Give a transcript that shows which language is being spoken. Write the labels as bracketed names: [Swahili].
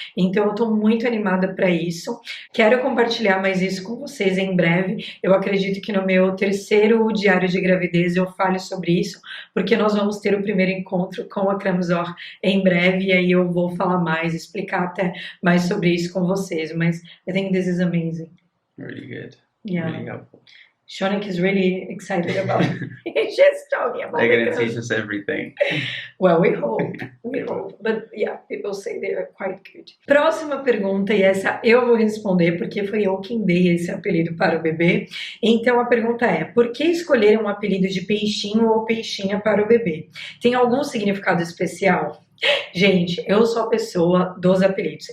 [Portuguese] Então, eu tô muito animada para isso. Quero compartilhar mais isso com vocês em breve. Eu acredito que no meu terceiro diário de gravidez eu fale sobre isso, porque nós vamos ter o primeiro encontro com a Kramzor em breve, e aí eu vou falar mais, explicar até mais sobre isso com vocês, mas [English] I think this is amazing. Really good. Yeah. Really helpful. Shonik is really excited about it. He's just talking about it. They're going to teach us everything. Well, we hope. We hope. But yeah, people say they are quite good. [Portuguese] Próxima pergunta, e essa eu vou responder porque foi eu quem dei esse apelido para o bebê. Então a pergunta é: por que escolher um apelido de peixinho ou peixinha para o bebê? Tem algum significado especial? Gente, eu sou a pessoa dos apelidos.